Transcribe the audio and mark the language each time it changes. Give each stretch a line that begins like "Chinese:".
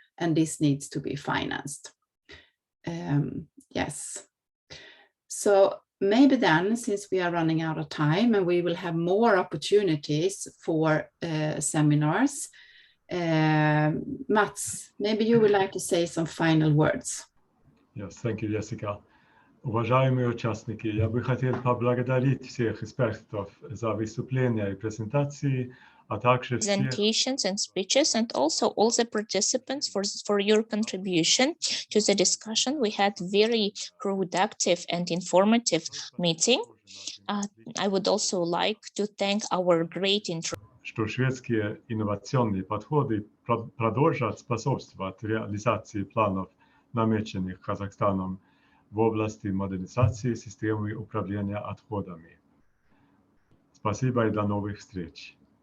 English: And this needs to be financed. Yes. So maybe then, since we are running out of time and we will have more opportunities for seminars, Mats, maybe you would like to say some final words. Yes, thank you, Jessica.
Russian: Уважаемые участники, я бы хотел поблагодарить всех экспертов за выступления и презентации, а также всех
English: presentations and speeches, and also all the participants for your contribution to the discussion. We had very productive and informative meeting. I would also like to thank our great
Russian: что шведские инновационные подходы продолжат способствовать реализации планов, намеченных Казахстаном в области модернизации системы управления отходами. Спасибо и до новых встреч.